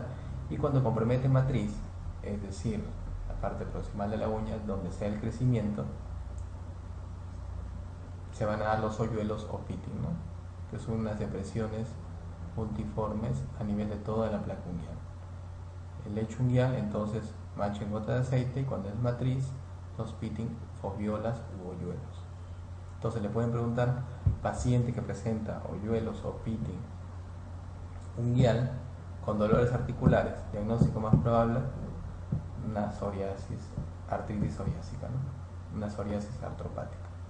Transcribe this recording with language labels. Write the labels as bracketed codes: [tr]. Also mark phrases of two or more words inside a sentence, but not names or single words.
[es] Y cuando compromete matriz, es decir, la parte proximal de la uña donde sea el crecimiento, se van a dar los hoyuelos o pitting, ¿no?, que son unas depresiones puntiformes a nivel de toda la placa unguial. El lecho unguial, entonces, mancha en gota de aceite, y cuando es matriz, los pitting, foviolas u hoyuelos. Entonces le pueden preguntar, paciente que presenta hoyuelos o pitting unguial con dolores articulares, diagnóstico más probable, una psoriasis, artritis psoriásica, ¿no?, una psoriasis artropática.